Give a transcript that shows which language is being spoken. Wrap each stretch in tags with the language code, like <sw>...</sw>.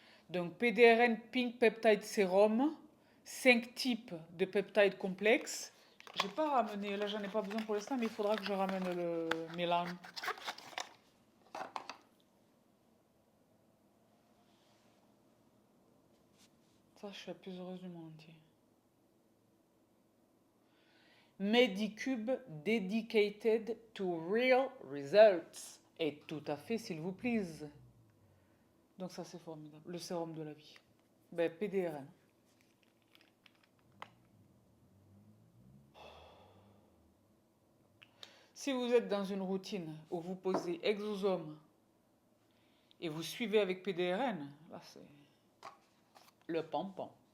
<fr>Donc PDRN Pink Peptide Serum, 5 types de peptides complexes. J'ai pas ramené, là j'en ai pas besoin pour l'instant, mais il faudra que je ramène le Mélan. Ça, je suis la plus heureuse du monde entier.</fr> <en>Medicube dedicated to real results.</en> <fr>Et tout à fait, s'il vous plaît. Donc ça, c'est formidable. Le sérum de la vie. Ben, PDRN. Si vous êtes dans une routine où vous posez exosome et vous suivez avec PDRN, là c'est le pampon.</fr>